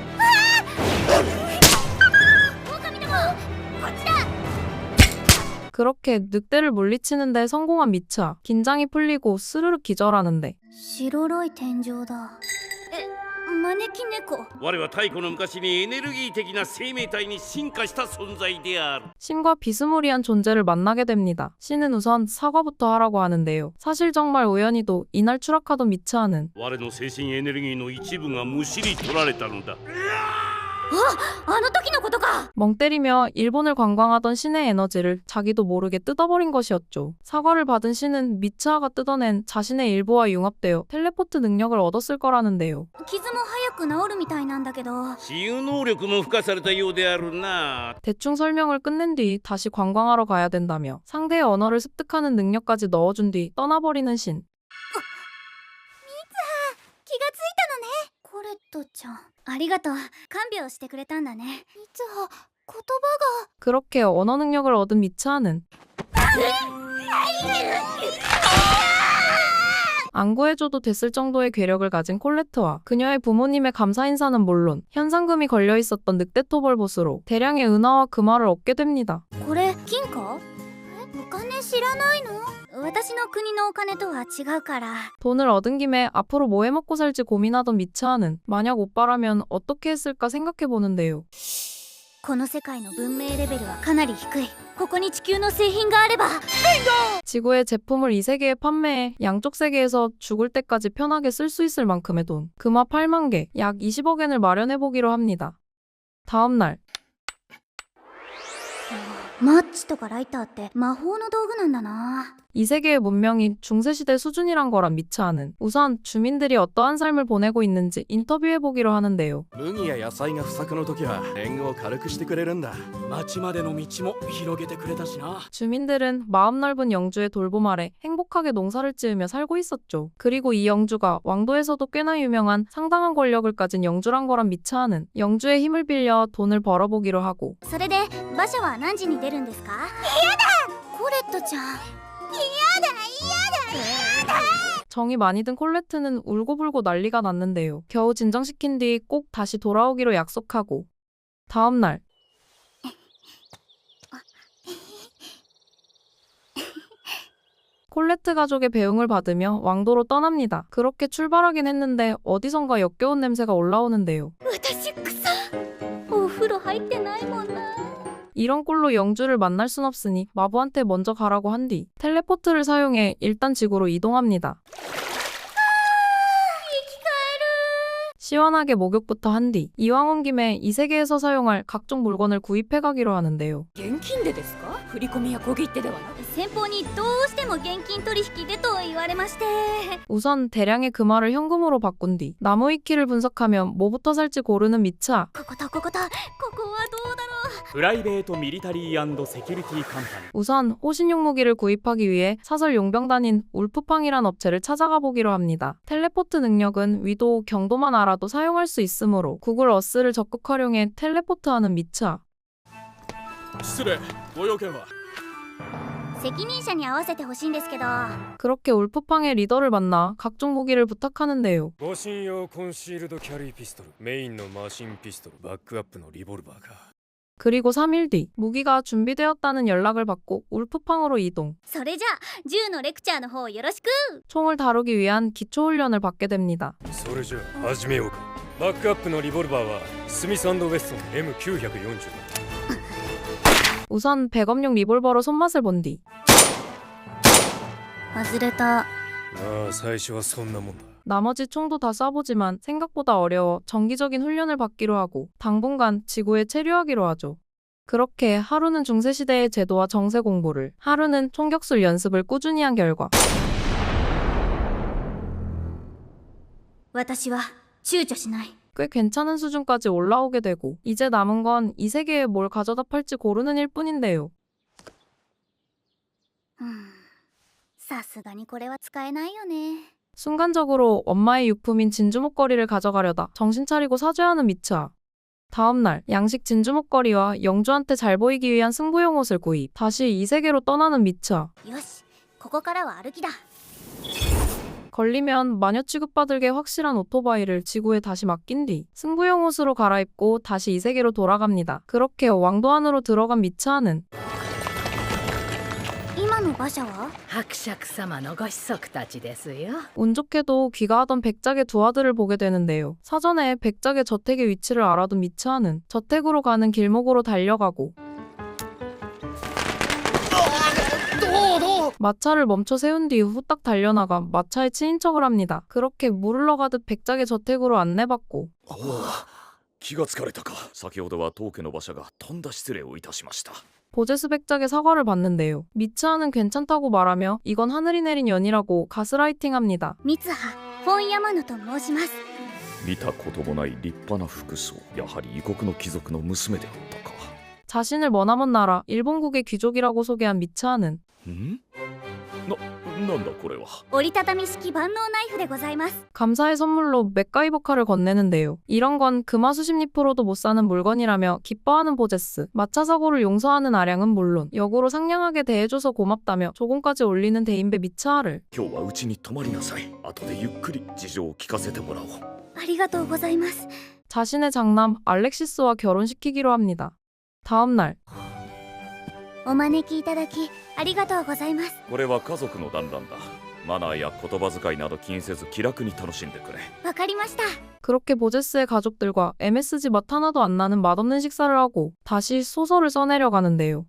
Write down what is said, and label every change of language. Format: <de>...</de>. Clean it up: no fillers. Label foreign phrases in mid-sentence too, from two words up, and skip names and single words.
<ja>狼ども、こっちだ。</ja> <ko>그렇게 늑대를 물리치는데 성공한 미츠하. 긴장이 풀리고 스르륵 기절하는데</ko> <ja>白い天井だ。招き猫。我は太古の昔にエネルギー的な生命体に進化した存在である。</ja> <ko>신과 비스무리한 존재를 만나게 됩니다. 신은 우선 사과부터 하라고 하는데요. 사실 정말 우연히도 이날 추락하던 미츠하는</ko> <ja>我の精神エネルギーの一部がむしり取られたのだ。あの時のことか。</ja> <ko>멍 때리며 일본을 관광하던 신의 에너지를 자기도 모르게 뜯어버린 것이었죠. 사과를 받은 신은 미츠하가 뜯어낸 자신의 일부와 융합되어 텔레포트 능력을 얻었을 거라는데요.</ko> <ja>傷も早く治るみたいなんだけど。治癒能力も付加されたようであるな。</ja> <ko>대충 설명을 끝낸 뒤 다시 관광하러 가야 된다며 상대의 언어를 습득하는 능력까지 넣어준 뒤 떠나버리는 신.</ko> <ja>気がついたのね。コレットちゃん、ありがとう。看病してくれたんだね。ミツハ、言葉が。</ja> <ko>그렇게 언어 능력을 얻은 미츠하는 안 구해줘도 됐을 정도의 괴력을 가진 콜레트와 그녀의 부모님의 감사 인사는 물론 현상금이 걸려있었던 늑대토벌 보스로 대량의 은화와 금화를 얻게 됩니다.</ko> <ja>これ金貨？お金知らないの？私の国のお金とは違うから。</ja> <ko>돈을 얻은 김에 앞으로 뭐 해먹고 살지 고민하던 미츠하는 만약 오빠라면 어떻게 했을까 생각해보는데요.</ko> <ja>この世界の文明レベルはかなり低い。ここに地球の製品があれば。</ja> <ko>지구의 제품을 이 세계에 판매해 양쪽 세계에서 죽을 때까지 편하게 쓸 수 있을 만큼의 돈, 금화 8만 개, 약 20억엔을 마련해보기로 합니다. 다음 날</ko> <ja>マッチとかライターって魔法の道具なんだな。</ja> <ko>이 세계의 문명이 중세시대 수준이란 거란 미츠하는 우선 주민들이 어떠한 삶을 보내고 있는지 인터뷰해보기로 하는데요.</ko> <ja>麦や野菜が不作の時は年貢を軽くしてくれるんだ。町までの道も広げてくれたしな。</ja> <ko>주민들은 마음 넓은 영주의 돌봄 아래 행복하게 농사를 지으며 살고 있었죠. 그리고 이 영주가 왕도에서도 꽤나 유명한 상당한 권력을 가진 영주란 거란 미츠하는 영주의 힘을 빌려 돈을 벌어보기로 하고</ko> <ja>それで馬車は何時に出るんですか？やだ！コレットちゃん。</ja> <ko>정이 많이 든 콜레트는 울고불고 난리가 났는데요. 겨우 진정시킨 뒤 꼭 다시 돌아오기로 약속하고 다음 날 콜레트 가족의 배웅을 받으며 왕도로 떠납니다. 그렇게 출발하긴 했는데 어디선가 역겨운 냄새가 올라오는데요.</ko> <ja>私くそお風呂入ってないもんな</ja> <ko>이런 꼴로 영주를 만날 순 없으니 마부한테 먼저 가라고 한 뒤 텔레포트를 사용해 일단 지구로 이동합니다. 시원하게 목욕부터 한 뒤 이왕 온 김에 이 세계에서 사용할 각종 물건을 구입해 가기로 하는데요.</ko> <ja>現金でですか？振り込みや小切手ではなく。先方にどうしても現金取引でと言われまして</ja> <ko>우선 대량의 금화를 현금으로 바꾼 뒤 나무 위키를 분석하며 뭐부터 살지 고르는 미차.</ko> <ja>こことこことここはどうだろうプライベートミリタリーセキュリティカンパニー</ja> <ko>우선 호신용 무기를 구입하기 위해 사설 용병단인 울프팡이란 업체를 찾아가 보기로 합니다. 텔레포트 능력은 위도, 경도만 알아도 사용할 수 있으므로 구글 어스를 적극 활용해 텔레포트하는 미차.</ko> <ja>失礼ご用件は責任者に合わせてほしいんですけど</ja> <ko>그렇게 울프팡의 리더를 만나 각종 무기를 부탁하는데요.</ko> <ja>護身用コンシールドキャリーピストルメインのマシンピストルバックアップのリボルバーか</ja> <ko>그리고 3일 뒤 무기가 준비되었다는 연락을 받고 울프팡으로 이동.</ko> <ja>それじゃあ銃のレクチャーの方よろしく</ja> <ko>총을 다루기 위한 기초 훈련을 받게 됩니다.</ko> <ja>それじゃあ始めようかバックアップのリボルバーはスミス&ウェストン M940</ja> <ko>우선 백업용 리볼버로 손맛을 본 뒤</ko> <ja>外れたまあ最初はそんなもんだ</ja> <ko>나머지 총도 다 쏴보지만 생각보다 어려워 정기적인 훈련을 받기로 하고 당분간 지구에 체류하기로 하죠. 그렇게 하루는 중세시대의 제도와 정세 공부를, 하루는 총격술 연습을 꾸준히 한 결과</ko> <ja>私は躊躇しない</ja> <ko>꽤 괜찮은 수준까지 올라오게 되고 이제 남은 건 이 세계에 뭘 가져다 팔지 고르는 일뿐인데요.</ko> <ja>さすがにこれは使えないよね</ja> <ko>순간적으로 엄마의 유품인 진주 목걸이를 가져가려다 정신 차리고 사죄하는 미차. 다음 날 양식 진주 목걸이와 영주한테 잘 보이기 위한 승부용 옷을 구입. 다시 이 세계로 떠나는 미차.</ko> <ja>よしここからは歩きだ</ja> <ko>걸리면 마녀 취급받을게 확실한 오토바이를 지구에 다시 맡긴 뒤 승부용 옷으로 갈아입고 다시 이 세계로 돌아갑니다. 그렇게 왕도 안으로 들어간 미차는</ko> <ja>今の馬車は伯爵様のご子息たちですよ。</ja> <ko>운 좋게도 귀가하던 백작의 두 아들을 보게 되는데요. 사전에 백작의 저택의 위치를 알아둔 미차는 저택으로 가는 길목으로 달려가고 마차를 멈춰 세운 뒤 후딱 달려나가 마차에 친인척을 합니다. 그렇게 물 흘러가듯 백작의 저택으로 안내받고</ko> <ja>気がつかれたか先ほどは当家の馬車がとんだ失礼をいたしました</ja> <ko>보제스 백작의 사과를 받는데요. 미츠하는 괜찮다고 말하며 이건 하늘이 내린 연이라고 가스라이팅합니다.</ko> <ja>三葉本山野と申します見たこともない立派な服装やはり異国の貴族の娘であったか</ja> <ko>자신을 머나먼 나라 일본국의 귀족이라고 소개한 미츠하는</ko> <ja>んなんだこれは折りたたみ式万能ナイフでございます</ja> <ko>감사의 선물로 맥가이버카를 건네는데요. 이런 건 금화 수십 리프로도 못 사는 물건이라며 기뻐하는 보제스. 마차 사고를 용서하는 아량은 물론 역으로 상냥하게 대해줘서 고맙다며 조공까지 올리는 대인배 미츠하를</ko> <ja>今日はうちに泊まりなさい後でゆっくり事情を聞かせてもらおうありがとうございます</ja> <ko>자신의 장남 알렉시스와 결혼시키기로 합니다. 다음 날</ko> <ja>お招きいただきありがとうございますこれは家族の団らんだマナーや言葉遣いなど気にせず気楽に楽しんでくれわかりました</ja> <ko>그렇게 보제스의 가족들과 MSG 맛 하나도 안 나는 맛없는 식사를 하고 다시 소설을 써내려 가는데요.</ko>